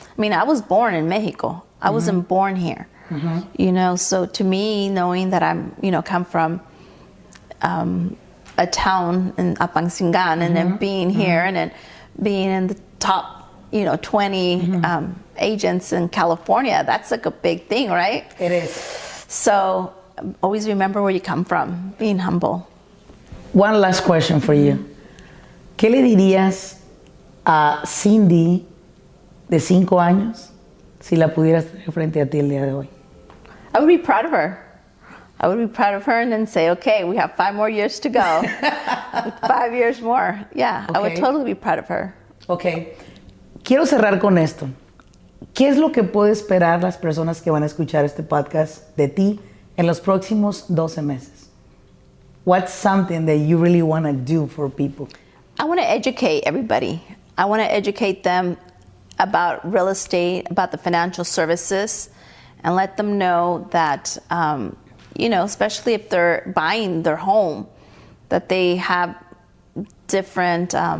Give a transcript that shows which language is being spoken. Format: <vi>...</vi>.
<en>I mean, I was born in Mexico. I wasn't born here. So to me, knowing that I'm, come from a town in Apansingan, and then being here, and then being in the top, 20 agents in California, that's like a big thing, right? It is. So always remember where you come from, being humble. One last question for you.</en> <es>¿Qué le dirías a Cindy de 5 años si la pudieras tener frente a ti el día de hoy?</es> <en>I would be proud of her. I would be proud of her and then say, okay, we have 5 more years to go. 5 years more. Yeah, okay. I would totally be proud of her.</en> <es>Okay. Quiero cerrar con esto. ¿Qué es lo que puede esperar las personas que van a escuchar este podcast de ti en los próximos 12 meses?</es> <en>What's something that you really want to do for people? I want to educate everybody. I want to educate them about real estate, about the financial services, and let them know that, especially if they're buying their home, that they have different</en>